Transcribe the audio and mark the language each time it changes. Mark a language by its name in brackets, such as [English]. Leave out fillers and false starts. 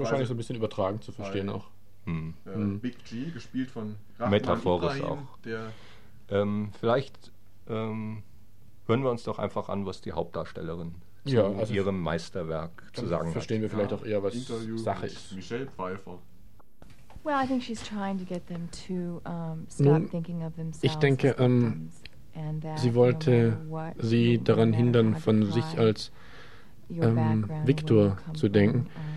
[German] wahrscheinlich so ein bisschen übertragen zu verstehen auch. Big G, gespielt von Rahman Metaphorisch Ibrahim, auch. Der vielleicht hören wir uns doch einfach an, was die Hauptdarstellerin ihrem Meisterwerk zu sagen hat. Verstehen wir vielleicht auch eher, was Interview Sache ist. Michelle Pfeiffer. [English] Well, I think she's trying to get them to stop thinking of themselves. [German] Ich denke, sie wollte sie daran hindern, von sich als Victor zu denken.